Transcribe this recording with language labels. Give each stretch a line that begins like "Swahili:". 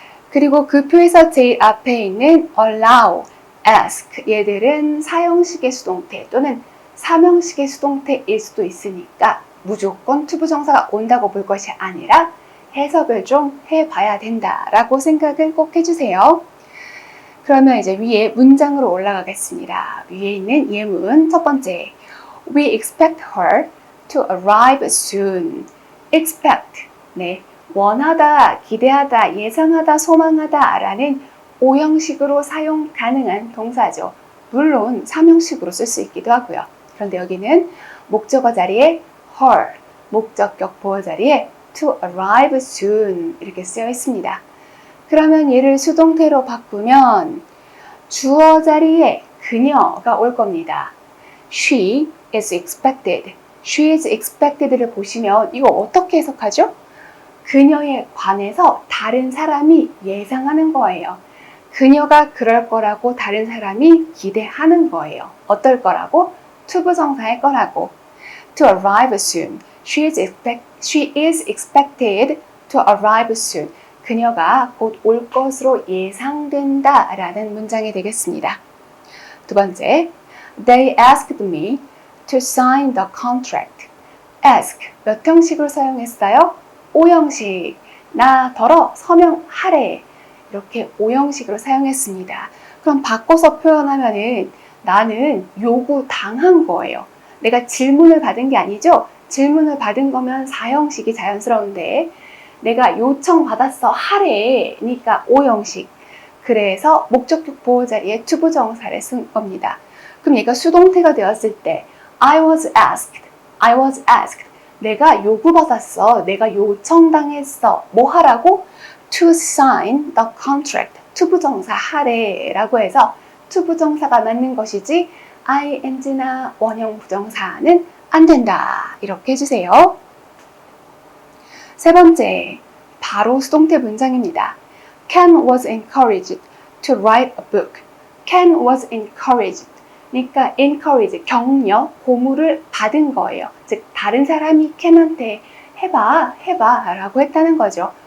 Korean: 그리고 그 표에서 제일 앞에 있는 allow, ask 얘들은 4형식의 수동태 또는 3형식의 수동태일 수도 있으니까 무조건 to 부정사가 온다고 볼 것이 아니라 해석을 좀 해봐야 된다라고 생각을 꼭 해주세요. 그러면 이제 위에 문장으로 올라가겠습니다. 위에 있는 예문 첫 번째
English: We expect her to arrive soon.
Korean: expect, 네, 원하다, 기대하다, 예상하다, 소망하다 라는 5형식으로 사용 가능한 동사죠. 물론 3형식으로 쓸 수 있기도 하고요. 그런데 여기는 목적어 자리에 her, 목적격 보호 자리에 to arrive soon 이렇게 쓰여 있습니다. 그러면 얘를 수동태로 바꾸면 주어 자리에 그녀가 올 겁니다.
English: She is expected. She is expected를 보시면
Korean: 이거 어떻게 해석하죠? 그녀에 관해서 다른 사람이 예상하는 거예요. 그녀가 그럴 거라고 다른 사람이 기대하는 거예요. 어떨 거라고? to 부정사일 거라고.
English: To arrive soon. She is expected to arrive soon.
Korean: 그녀가 곧 올 것으로 예상된다 라는 문장이 되겠습니다. 두 번째,
English: They asked me to sign the contract.
Korean: ask, 몇 형식으로 사용했어요? 5형식. 나 더러 서명하래. 이렇게 5형식으로 사용했습니다. 그럼 바꿔서 표현하면은 나는 요구당한 거예요. 내가 질문을 받은 게 아니죠? 질문을 받은 거면 4형식이 자연스러운데 내가 요청받았어 하래니까 5형식. 그래서 목적격 보호 자리에 to 부정사를 쓴 겁니다. 그럼 얘가 수동태가 되었을 때
English: I was asked.
Korean: 내가 요구받았어. 내가 요청당했어. 뭐 하라고?
English: To sign the contract.
Korean: to 부정사 하래라고 해서 to 부정사가 맞는 것이지 ing나 원형 부정사는 안 된다. 이렇게 해주세요. 세 번째, 바로 수동태 문장입니다.
English: Ken was encouraged to write a book. Ken was encouraged.
Korean: 그러니까 encourage, 격려, 고무를 받은 거예요. 즉 다른 사람이 Ken한테 해봐 라고 했다는 거죠.